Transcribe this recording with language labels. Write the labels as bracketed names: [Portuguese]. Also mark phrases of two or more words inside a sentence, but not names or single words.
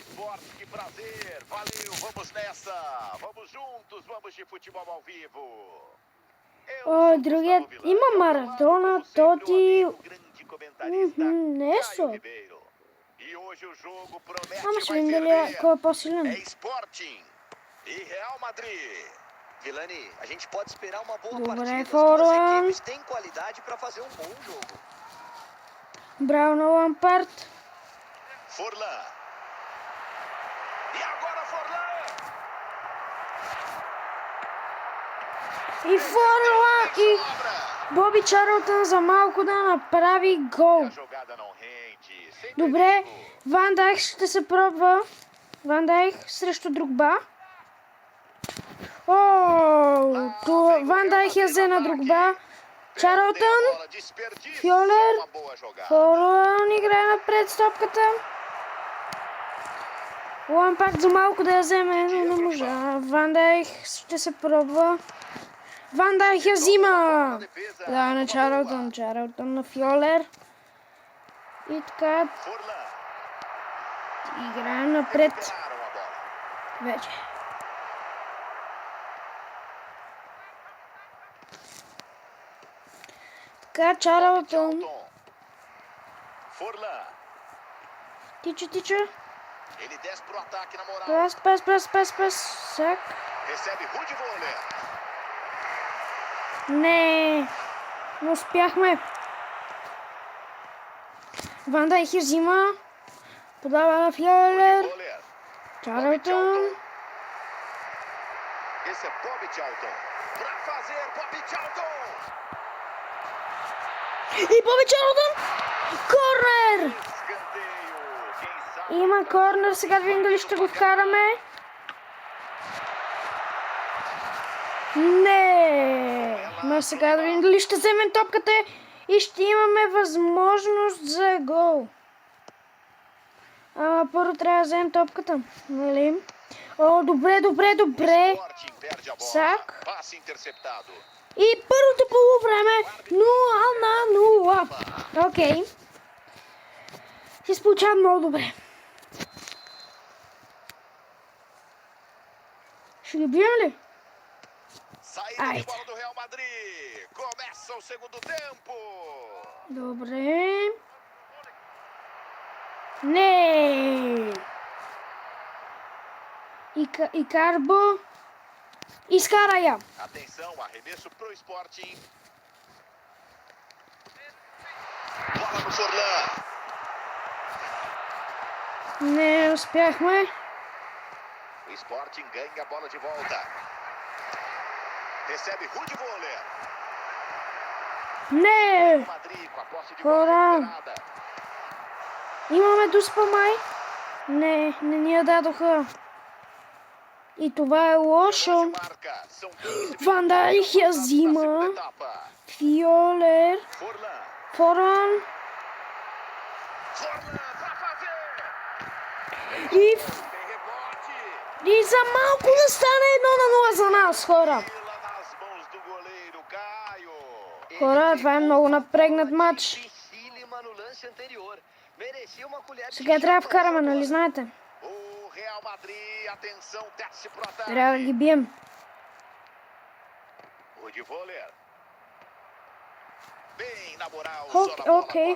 [Bulgarian] Другият има Марадона, Тоти. Не е слаб. Ама ще видим дали кой е по-силен. [Portuguese] Vilani, a gente pode esperar uma boa [Bulgarian] Добре, [Portuguese] partida. As duas [Bulgarian] Форлан. [Portuguese] equipes têm qualidade para fazer um bom jogo. [Bulgarian] Браво на Лампард. [Portuguese] Forlan. E agora Forlan. [Bulgarian] И Форлан и Боби Чарлтън за малко да направи гол. [Portuguese] A jogada não rende. Sem [Bulgarian] Добре, [Portuguese] perigo. [Bulgarian] Ван Дайк ще се пробва. Ван Дайк срещу Другба. Ван Дайк я взе на Другба. Чарлтън, [Portuguese] Bola desperdiça. [Bulgarian] Фьолер, [Portuguese] Uma boa jogada. [Bulgarian] Форлан играе напред с топката. Лампард за малко да я вземе, но не можа. Ван Дайк ще се пробва. Ван Дайк я взима. Да, на Чарлтън. Чарлтън на Фьолер. И така [Portuguese] Forlan. [Bulgarian] играем напред [Portuguese] Recuperaram a bola. [Bulgarian] вече. Така, Чарлтън. [Portuguese] Forlan. [Bulgarian] Тича. [Portuguese] Ele desce pro ataque na moral. [Bulgarian] Пас. Сак. [Portuguese] Recebe Rudy Voller. [Bulgarian] Не успяхме. Ван Дайк я взима. Подава на Фьолер. [Portuguese] Voller. [Bulgarian] Чарлтън. [Portuguese] Esse é Bobby Charlton. Pra fazer Bobby Charlton. [Bulgarian] И Боби Чарлтън. Корнер. [Portuguese] Escanteio. Quem sabe [Bulgarian] Има корнер. Сега да видим дали ще го вкараме. Не. Но сега да видим дали ще вземем топката и ще имаме възможност за гол. Първо трябва да вземем топката. Нали? Добре. [Portuguese] Sporting perde a bola. [Bulgarian] Сак. [Portuguese] Passe interceptado. [Bulgarian] И първото полувреме 0-0. Окей. Ще се получава много добре. Ще ги бием ли? [Portuguese] Saída de bola do Real Madrid. Começa o segundo tempo. [Bulgarian] Добре. Не. И Карбо. Изкара я. [Portuguese] Atenção, arremesso pro Sporting. Bola no Forlan. [Bulgarian] Не успяхме. [Portuguese] O Sporting ganha a bola de volta. Recebe Rudy Voller. [Bulgarian] Не. [Portuguese] Madrid com a posse de Fora. bola recuperada. [Bulgarian] Имаме дуспа май. Не ни я дадоха. И това е лошо. [Portuguese] Marca. São 15 [Bulgarian] Ван Дайк я [Portuguese] minutos para a [Bulgarian] взима. [Portuguese] segunda etapa. [Bulgarian] Фьолер. [Portuguese] Forlan. [Bulgarian] Форлан. [Portuguese] Forlan pra fazer. [Bulgarian] И [Portuguese] Tem rebote. [Bulgarian] И за малко да стане 1-0 за нас, хора. [Portuguese] Bola nas mãos do goleiro Caio. [Bulgarian] Хора, това е много напрегнат матч. Сега трябва да вкараме, нали знаете? Трябва да ги бием. Окей.